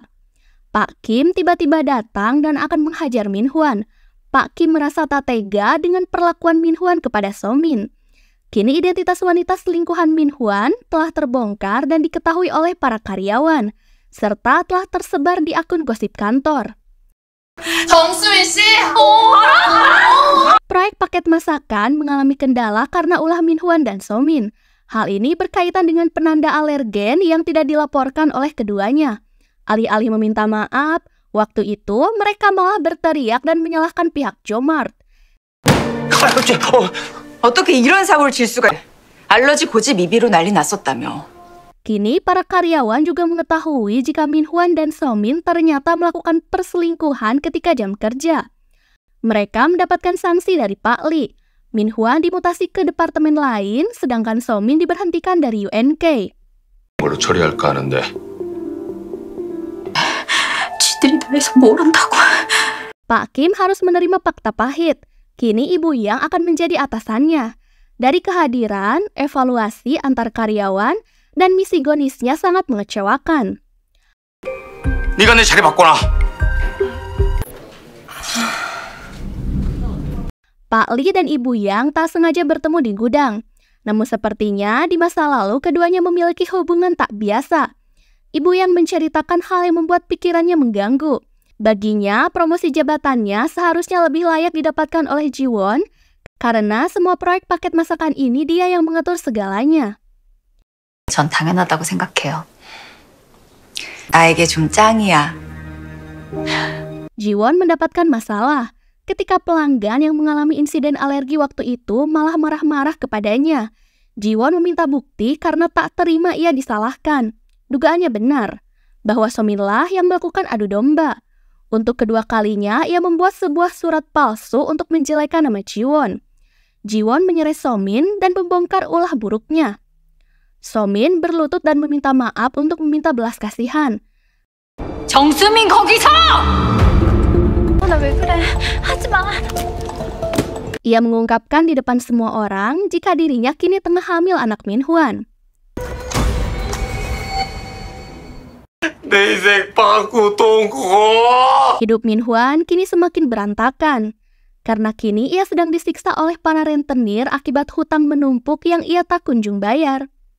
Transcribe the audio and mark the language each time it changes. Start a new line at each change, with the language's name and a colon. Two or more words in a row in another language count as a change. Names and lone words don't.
Indonesian: Pak Kim tiba-tiba datang dan akan menghajar Min Hwan. Pak Kim merasa tak tega dengan perlakuan Min Hwan kepada So-min. Kini identitas wanita selingkuhan Min Hwan telah terbongkar dan diketahui oleh para karyawan, serta telah tersebar di akun gosip kantor.
Korean: 정수민 씨!
Indonesian: Proyek paket masakan mengalami kendala karena ulah Min Hwan dan So-min. Hal ini berkaitan dengan penanda alergen yang tidak dilaporkan oleh keduanya. Alih-alih meminta maaf, waktu itu mereka malah berteriak dan menyalahkan pihak Jo-mart.
Korean: 어떻게 이런 사고를 칠 수가... 알러지 고집 미비로 난리 났었다며.
Indonesian: Kini para karyawan juga mengetahui jika Min Hwan dan So-min ternyata melakukan perselingkuhan ketika jam kerja. Mereka mendapatkan sanksi dari Pak Lee. Min Hwan dimutasi ke departemen lain, sedangkan So-min diberhentikan dari UNK.
Korean: 뭘로 처리할까 하는데. 지들이 다 해서 모른다고.
Indonesian: Pak Kim harus menerima fakta pahit. Kini Ibu Yang akan menjadi atasannya. Dari kehadiran, evaluasi antar karyawan, dan misigonisnya sangat mengecewakan.
Korean: 네가 내 자리 바꿔놔.
Indonesian: Pak Lee dan Ibu Yang tak sengaja bertemu di gudang. Namun sepertinya di masa lalu keduanya memiliki hubungan tak biasa. Ibu Yang menceritakan hal yang membuat pikirannya mengganggu. Baginya, promosi jabatannya seharusnya lebih layak didapatkan oleh Ji-won karena semua proyek paket masakan ini dia yang mengatur segalanya.
Korean: 전 당연하다고 생각해요. 나에게 좀 짱이야.
Indonesian: Ji-won mendapatkan masalah ketika pelanggan yang mengalami insiden alergi waktu itu malah marah-marah kepadanya. Ji-won meminta bukti karena tak terima ia disalahkan. Dugaannya benar, bahwa So-min lah yang melakukan adu domba. Untuk kedua kalinya, ia membuat sebuah surat palsu untuk menjelekan nama Ji-won. Ji-won menyeret So-min dan membongkar ulah buruknya. So-min berlutut dan meminta maaf untuk meminta belas kasihan.
Korean: 정수민 거기서! 나 왜 그래? 하지 마.
Indonesian: Ia mengungkapkan di depan semua orang jika dirinya kini tengah hamil anak Min-hwan.
Korean: 내 인생 빵꾸 똥꾸.
Indonesian: Hidup Min-hwan kini semakin berantakan. Karena kini ia sedang disiksa oleh para rentenir akibat hutang menumpuk yang ia tak kunjung bayar.